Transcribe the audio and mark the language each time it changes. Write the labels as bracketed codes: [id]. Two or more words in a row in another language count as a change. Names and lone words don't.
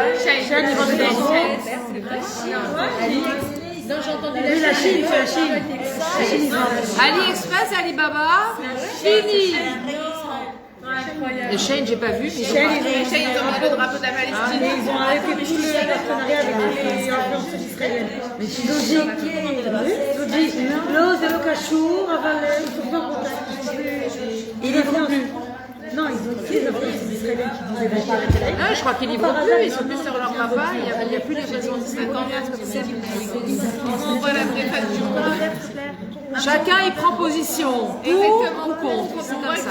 [fr] Non, j'ai entendu la Chine, c'est la Chine. AliExpress, Alibaba, fini. Et Shane, j'ai pas vu, mais Shane, ils ont mis le drapeau de la Palestine. Mais ils ont arrêté tout le partenariat avec les influenceurs israéliennes. Mais Doji, [he] לא, זה לא קשור, אבל [fr] ils sont pas en contact. Ils ne font plus. Non, ils ont aussi les influenceurs israéliennes qui disaient d'acheter la télé. je crois qu'ils livrent plus, ils sont plus sur leur papa, il n'y a plus les raisons de 50 ans. On voit la vraie face du monde. Chacun y prend position, pour ou contre, c'est comme ça.